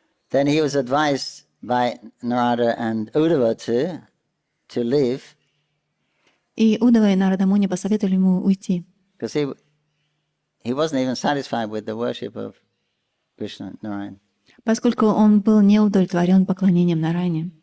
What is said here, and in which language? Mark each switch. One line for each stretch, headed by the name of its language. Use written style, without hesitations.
English: Then he was advised by Narada and Uddhava to leave.
Russian: И Удава и Нарада Муни посоветовали ему уйти.
English: Because he wasn't even satisfied with the worship of Krishna, Narayan.
Russian: Поскольку он был не удовлетворен поклонением Нараяне.